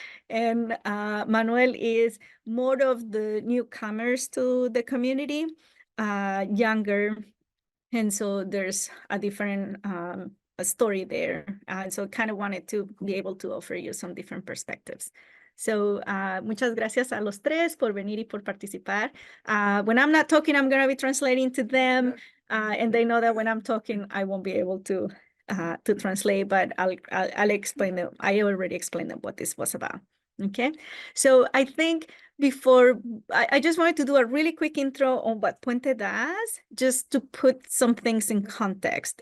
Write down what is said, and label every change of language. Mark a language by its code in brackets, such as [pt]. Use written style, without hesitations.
[en] And Manuel is more of the newcomers to the community, younger. And so there's a different a story there. So kind of wanted to be able to offer you some different perspectives. [es] So muchas gracias a los tres por venir y por participar. [en] When I'm not talking, I'm going to be translating to them. And they know that when I'm talking, I won't be able to translate, but I'll explain them. I already explained them what this was about. Okay, so I think before, I just wanted to do a really quick intro on what Puente does, just to put some things in context.